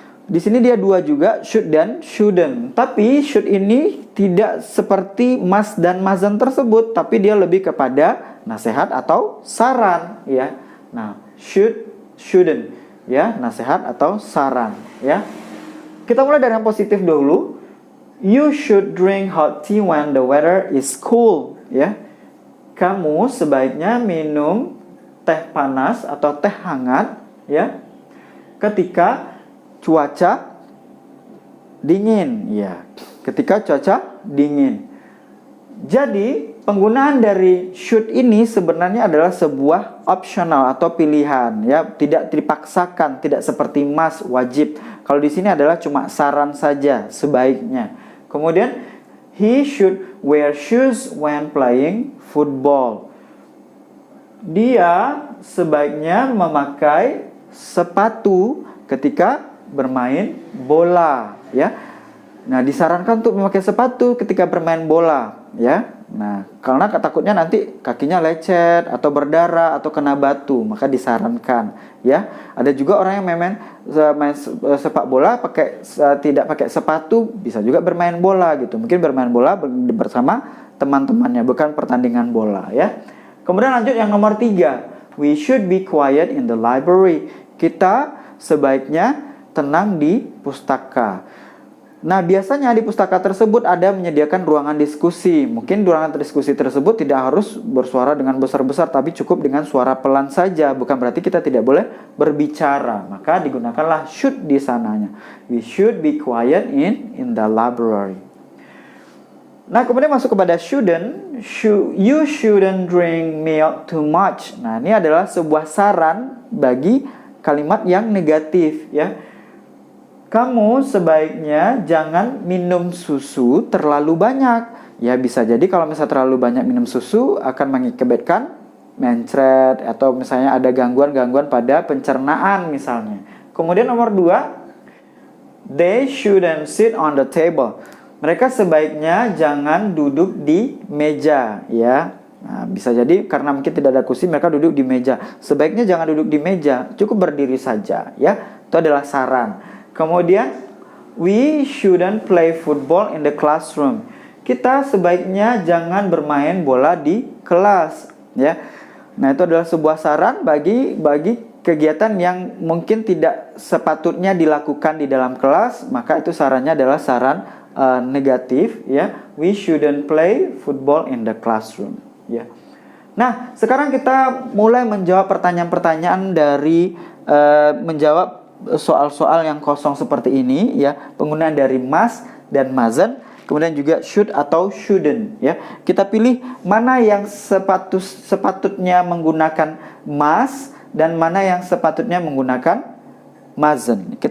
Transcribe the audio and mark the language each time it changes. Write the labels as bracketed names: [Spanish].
[Indonesian] Di sini dia dua juga, should dan shouldn't. Tapi should ini tidak seperti must dan mustn't tersebut, tapi dia lebih kepada nasihat atau saran, ya. Nah, shouldn't, ya, nasihat atau saran, ya. Kita mulai dari yang positif dulu. [English] You should drink hot tea when the weather is cool, [Indonesian] ya. Kamu sebaiknya minum teh panas atau teh hangat, ya, ketika cuaca dingin, ya. Ketika cuaca dingin. Jadi, penggunaan dari should ini sebenarnya adalah sebuah optional atau pilihan, ya, tidak dipaksakan, tidak seperti must, wajib. Kalau di sini adalah cuma saran saja, sebaiknya. Kemudian, [English] he should wear shoes when playing football. [Indonesian] Dia sebaiknya memakai sepatu ketika bermain bola, ya. Nah, disarankan untuk memakai sepatu ketika bermain bola, ya. Nah, karena takutnya nanti kakinya lecet atau berdarah atau kena batu, maka disarankan, ya. Ada juga orang yang main sepak bola tidak pakai sepatu, bisa juga bermain bola gitu. Mungkin bermain bola bersama teman-temannya, bukan pertandingan bola, ya. Kemudian lanjut yang nomor 3. [English] We should be quiet in the library. [Indonesian] Kita sebaiknya tenang di pustaka. Nah, biasanya di pustaka tersebut ada menyediakan ruangan diskusi. Mungkin ruangan diskusi tersebut tidak harus bersuara dengan besar-besar, tapi cukup dengan suara pelan saja. Bukan berarti kita tidak boleh berbicara. Maka digunakanlah should di sananya. [English] We should be quiet in the library. [Indonesian] Nah, kemudian masuk kepada shouldn't. [English] You shouldn't drink milk too much. [Indonesian] Nah, ini adalah sebuah saran bagi kalimat yang negatif, ya. Kamu sebaiknya jangan minum susu terlalu banyak. Ya, bisa jadi kalau misalnya terlalu banyak minum susu akan mengakibatkan mencret atau misalnya ada gangguan-gangguan pada pencernaan misalnya. Kemudian nomor 2, [English] they shouldn't sit on the table. [Indonesian] Mereka sebaiknya jangan duduk di meja, ya. Nah, bisa jadi karena mungkin tidak ada kursi, mereka duduk di meja. Sebaiknya jangan duduk di meja, cukup berdiri saja, ya. Itu adalah saran. Kemudian, [English] we shouldn't play football in the classroom. [Indonesian] Kita sebaiknya jangan bermain bola di kelas, ya. Nah, itu adalah sebuah saran bagi kegiatan yang mungkin tidak sepatutnya dilakukan di dalam kelas, maka itu sarannya adalah saran negatif, ya. [English] We shouldn't play football in the classroom, [Indonesian] ya. Nah, sekarang kita mulai menjawab pertanyaan-pertanyaan dari menjawab soal-soal yang kosong seperti ini, ya. Penggunaan dari must dan mustn't, kemudian juga should atau shouldn't, ya. Kita pilih mana yang sepatutnya menggunakan must dan mana yang sepatutnya menggunakan mustn't.